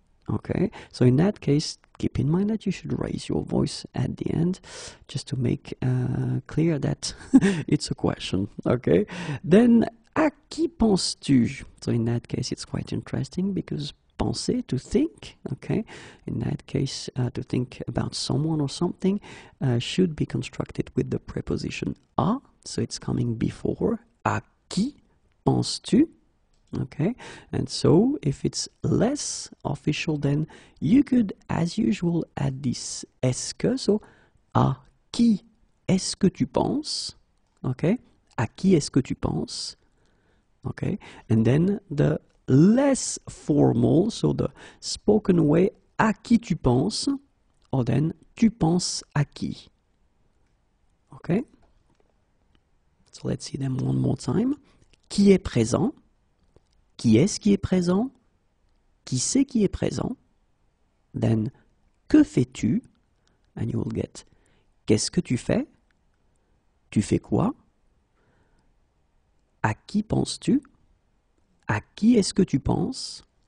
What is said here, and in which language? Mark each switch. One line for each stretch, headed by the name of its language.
English: Okay, so in that case, keep in mind that you should raise your voice at the end, just to make clear that it's a question.
French: Okay, then à qui penses-tu?
English: So in that case, it's quite interesting because penser, to think, okay, in that case, to think about someone or something, should be constructed with the preposition à, so it's coming before.
French: À qui penses-tu?
English: Okay, and so if it's less official, then you could, as usual, add this est-ce que, so
French: à qui est-ce que tu penses? Okay, à qui est-ce que tu penses?
English: Okay, and then the less formal, so the spoken way,
French: à qui tu penses,
English: or then
French: tu penses à qui.
English: Okay, so let's see them one more time.
French: Qui est présent? Qui est-ce qui est présent? Qui c'est qui est présent? Then, que fais-tu?
English: And you will get,
French: qu'est-ce que tu fais? Tu fais quoi? À qui penses-tu? À qui est-ce que tu penses?